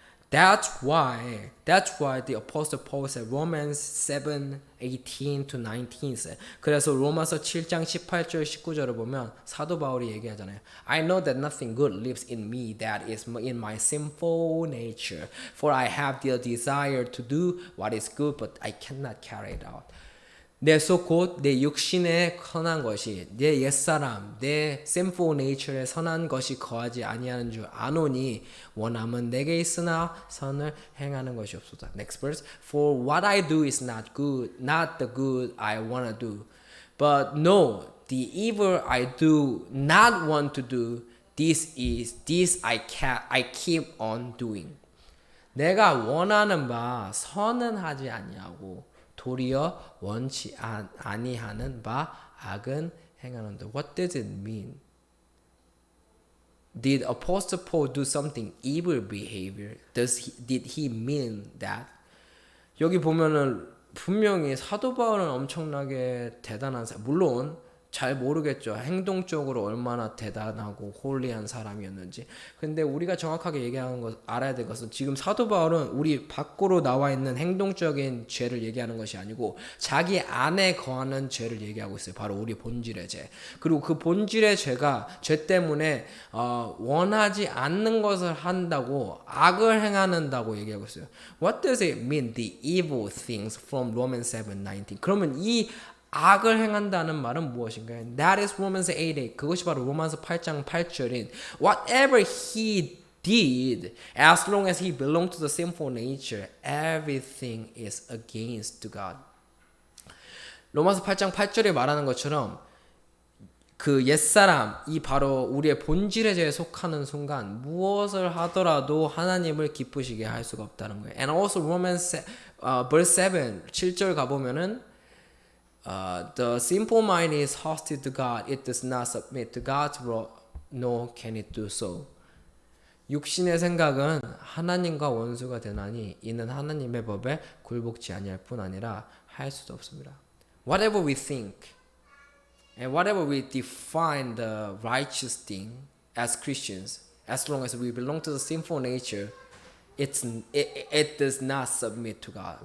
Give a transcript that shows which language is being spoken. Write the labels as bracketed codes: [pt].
[en] That's why the Apostle Paul said Romans 7:18 to 19 said. [ko] 그래서 로마서 7장 18절 19절을 보면 사도 바울이 얘기하잖아요. [en] I know that nothing good lives in me, that is in my sinful nature. For I have the desire to do what is good, but I cannot carry it out. [ko] 내 속 곧 내 육신의 선한 것이 내 옛사람 내 sinful nature의 선한 것이 거하지 아니하는 줄 아노니 원함은 내게 있으나 선을 행하는 것이 없소서. [en] Next verse. For what I do is not good, not the good I want to do, but no, the evil I do not want to do, this I keep on doing. [ko] 내가 원하는 바 선은 하지 아니하고 도리어 원치 아니하는 바 악은 행하는다. [en] What does it mean? Did Apostle Paul do something evil behavior? Did he mean that? [ko] 여기 보면은 분명히 사도 바울은 엄청나게 대단한 사람, 물론 잘 모르겠죠. 행동적으로 얼마나 대단하고 홀리한 사람이었는지. 근데 우리가 정확하게 얘기하는 것, 알아야 될 것은 지금 사도 바울은 우리 밖으로 나와 있는 행동적인 죄를 얘기하는 것이 아니고 자기 안에 거하는 죄를 얘기하고 있어요. 바로 우리 본질의 죄. 그리고 그 본질의 죄가 죄 때문에 원하지 않는 것을 한다고, 악을 행한다고 얘기하고 있어요. [en] What does it mean, the evil things from Romans 7:19? [ko] 그러면 이 악을 행한다는 말은 무엇인가요? [en] That is Romans 8:8. [ko] 그것이 바로 로마서 8장 8절인 [en] Whatever he did, as long as he belonged to the sinful nature, everything is against God. [ko] 로마서 8장 8절에 말하는 것처럼 그 옛사람, 이 바로 우리의 본질의 죄에 속하는 순간 무엇을 하더라도 하나님을 기쁘시게 할 수가 없다는 거예요. [en] And also Romans verse 7, [ko] 7절 가보면은 [en] the simple mind is hostile to God. It does not submit to God's law, nor can it do so. [ko] 육신의 생각은 하나님과 원수가 되나니 이는 하나님의 법에 굴복지 아니할 뿐 아니라 할 수도 없습니다. [en] Whatever we think and whatever we define the righteous thing as Christians, as long as we belong to the sinful nature, it does not submit to God.